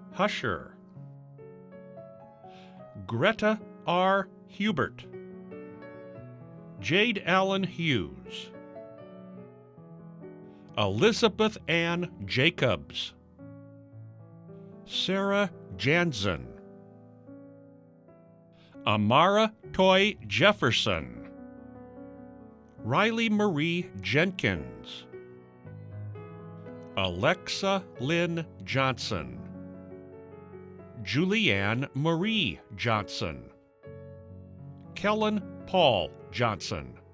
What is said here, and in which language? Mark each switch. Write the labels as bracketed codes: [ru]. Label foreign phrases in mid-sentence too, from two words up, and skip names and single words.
[en] Husher, Greta R. Hubert, Jade Allen Hughes, Elizabeth Ann Jacobs, Sarah Jansen, Amara Toy Jefferson, Riley Marie Jenkins, Alexa Lynn Johnson, Julianne Marie Johnson, Kellen Paul Johnson,